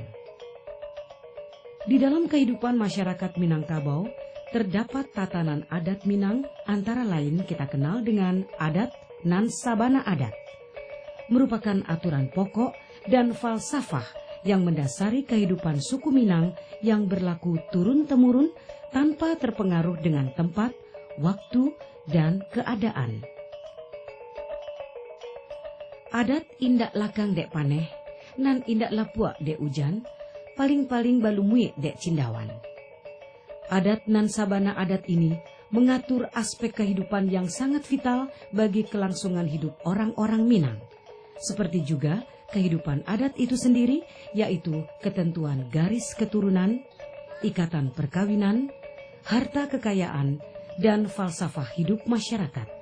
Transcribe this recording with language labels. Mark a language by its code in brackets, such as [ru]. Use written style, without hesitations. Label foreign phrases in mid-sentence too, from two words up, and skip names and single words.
[id] Di dalam kehidupan masyarakat Minangkabau, terdapat tatanan adat Minang, antara lain kita kenal dengan adat Nan Sabana Adat, merupakan aturan pokok dan falsafah yang mendasari kehidupan suku Minang yang berlaku turun-temurun tanpa terpengaruh dengan tempat, waktu, dan keadaan. [min] Adat indak lakang dek paneh, nan indak lapuak dek ujan, paling-paling balumuik dek cindawan. [id] Adat Nan Sabana Adat ini mengatur aspek kehidupan yang sangat vital bagi kelangsungan hidup orang-orang Minang, seperti juga kehidupan adat itu sendiri, yaitu ketentuan garis keturunan, ikatan perkawinan, harta kekayaan, dan falsafah hidup masyarakat.